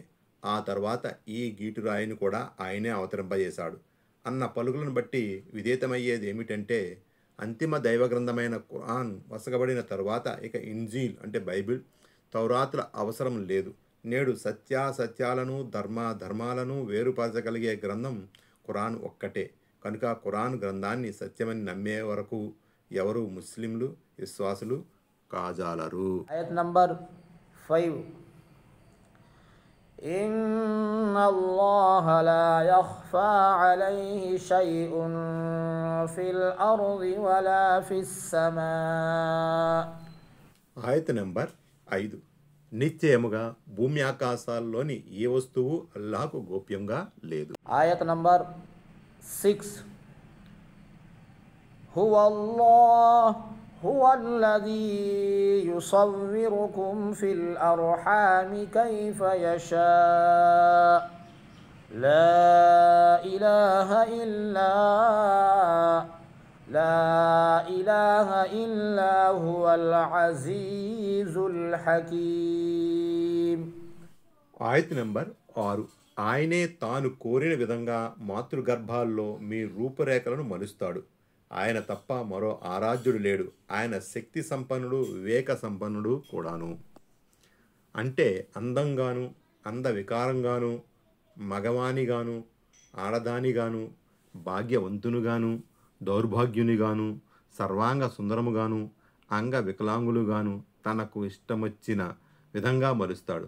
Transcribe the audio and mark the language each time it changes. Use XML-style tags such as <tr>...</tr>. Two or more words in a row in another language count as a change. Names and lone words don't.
<te>ఆ తర్వాత ఈ గీటురాయిని కూడా ఆయనే అవతరింపజేశాడు అన్న పలుకులను బట్టి విధేతమయ్యేది ఏమిటంటే అంతిమ దైవ గ్రంథమైన ఖురాన్ వసగబడిన తరువాత ఇక ఇంజీల్ అంటే బైబిల్, తౌరాతుల అవసరం లేదు. నేడు సత్యాలను ధర్మాలను వేరుపరచగలిగే గ్రంథం ఖురాన్ ఒక్కటే. కనుక ఖురాన్ గ్రంథాన్ని సత్యమని నమ్మే వరకు ఎవరు ముస్లింలు విశ్వాసులు కాజాలరు. ఆయత్ నంబర్ 5.</te> <ar>إن الله لا يخفى عليه شيء في الأرض ولا في السماء.</ar> <te>ఆయత్ నంబర్ 5. నిశ్చయముగా భూమి ఆకాశాల్లోని ఏ వస్తువు అల్లాహకు గోప్యంగా లేదు. ఆయత్ నంబర్ 6.</te> <ar>هو الذي يصوركم في الأرحام كيف يشاء لا إله إلا هو العزيز الحكيم.</ar> <te>ఆయత్ నంబర్ 6. ఆయనే తాను కోరిన విధంగా మాతృగర్భాల్లో మీ రూపురేఖలను మలుస్తాడు. ఆయన తప్ప మరో ఆరాధ్యుడు లేడు. ఆయన శక్తి సంపన్నుడు, వివేక సంపన్నుడు కూడాను. అంటే అందంగాను, అందవికారంగాను, మగవానిగాను, ఆడదానిగాను, భాగ్యవంతునిగాను, దౌర్భాగ్యునిగాను, సర్వాంగ సుందరముగాను, అంగ వికలాంగులుగాను తనకు ఇష్టమొచ్చిన విధంగా మలుస్తాడు.</te>